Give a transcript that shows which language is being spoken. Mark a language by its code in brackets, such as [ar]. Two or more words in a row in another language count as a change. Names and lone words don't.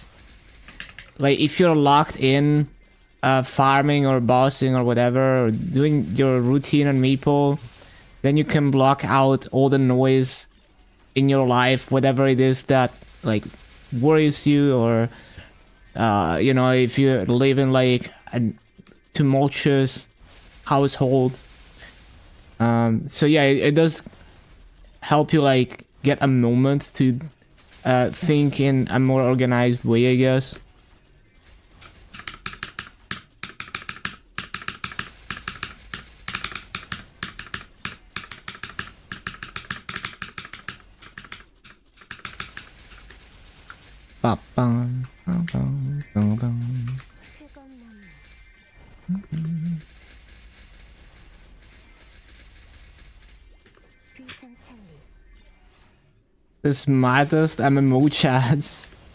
[en] Like if you're locked in farming or bossing or whatever, or doing your routine on Maple, then you can block out all the noise in your life, whatever it is that like worries you, or you know, if you live in like a tumultuous household. So yeah, it does help you like get a moment to think in a more organized way, I guess. Ba-bum, ba-bum, ba-bum. 쾌감나무 귀상찰리 The smartest MMO chats.